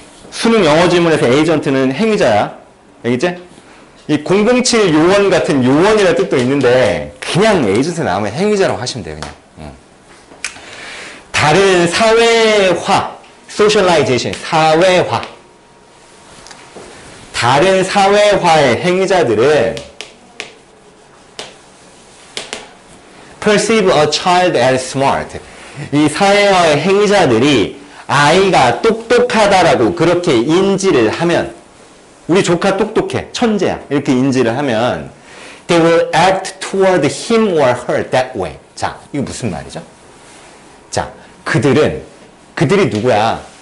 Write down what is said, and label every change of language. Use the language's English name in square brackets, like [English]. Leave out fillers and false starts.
[Korean] 수능 영어 지문에서 에이전트는 행위자야. 알겠지? 이 007 요원 같은 요원이라는 뜻도 있는데 그냥 에이전트 나오면 행위자라고 하시면 돼요. 그냥. 다른 사회화, socialization, 사회화. 다른 사회화의 행위자들은 [English] perceive a child as smart. [Korean] 이 사회화의 행위자들이 아이가 똑똑하다라고 그렇게 인지를 하면, 우리 조카 똑똑해, 천재야, 이렇게 인지를 하면 [English] they will act toward him or her that way. [Korean] 자, 이거 무슨 말이죠? 자, 그들이 누구야?